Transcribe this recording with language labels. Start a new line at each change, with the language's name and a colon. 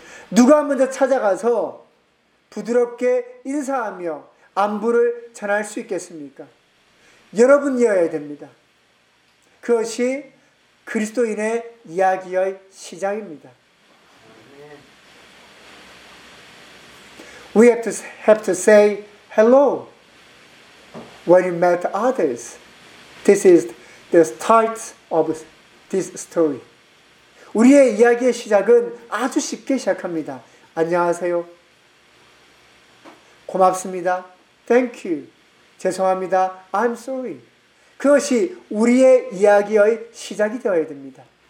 Korean: 누가 먼저 찾아가서 부드럽게 인사하며 안부를 전할 수 있겠습니까? 여러분이어야 됩니다. 그것이 그리스도인의 이야기의 시작입니다.
English: We have to say hello when you met others. This is the start of this story.
Korean: 우리의 이야기의 시작은 아주 쉽게 시작합니다. 안녕하세요. 고맙습니다.
English: Thank you.
Korean: 죄송합니다.
English: I'm sorry.
Korean: 그것이 우리의 이야기의 시작이 되어야 됩니다.